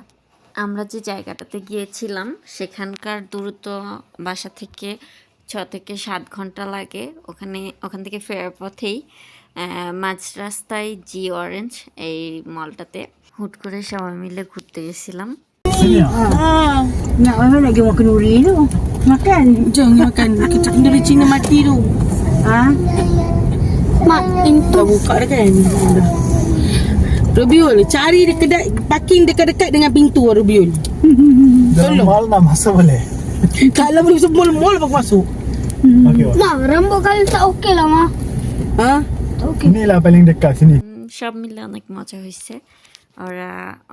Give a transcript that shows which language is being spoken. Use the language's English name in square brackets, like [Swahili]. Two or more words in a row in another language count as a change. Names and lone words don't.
[Bangla] আমরা যে জায়গাটাতে গিয়েছিলাম সেখানকার দূরত্ব বাসা থেকে 6 থেকে 7 ঘন্টা লাগে। ওখান থেকে ফেরার পথেই মাঝ রাস্তায় জি অরেঞ্জ এই মলটাতে হুট করে সবাই মিলে ঘুরতে গেছিলাম। [Malay] Nak mana lagi makan duri tu? Makan. Jangan makan kenduri Cina mati tu. Ha? Mak, dah buka dah kan? Rubiul, cari kedai parking dekat-dekat dengan pintu Rubiul. Dalam mall nak masuk boleh? Kalau boleh masuk mall apa masuk? Okey, Wak. Ma, rambut kali tak okey lah, Ma. Ha? Inilah paling dekat sini. [Bangla] সব মিলে অনেক মজা হয়েছে। ওরা